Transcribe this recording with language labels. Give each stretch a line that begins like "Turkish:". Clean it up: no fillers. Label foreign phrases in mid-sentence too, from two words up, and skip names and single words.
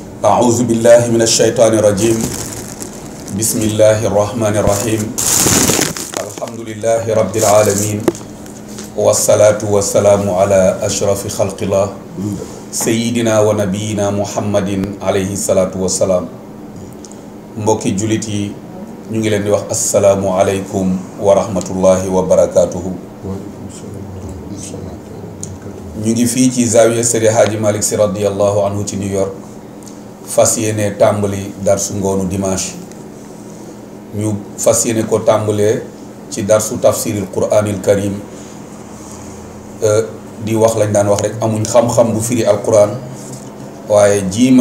Arabic: أعوذ بالله من الشيطان الرجيم بسم الله الرحمن الرحيم الحمد لله رب العالمين والصلاة والسلام على أشرف خلق الله سيدنا ونبينا محمد عليه الصلاة والسلام
Wolof: mbokki jullit yi ñu ngi leen di wax
Arabic: السلام عليكم ورحمة الله وبركاته.
Wolof: ñu ngi fii ci zawiya Seydi Hadji Malick Sy
Arabic: رضي الله عنه
Wolof: ci New York fas yéene tàmbali darsu ngoonu dimanche ñu fas yéene ko tàmbalee ci darsu
Arabic: تفسير القرآن الكريم
Wolof: di wax lañ daan wax rek amuñ xam-xam bu firi alquran waaye jiima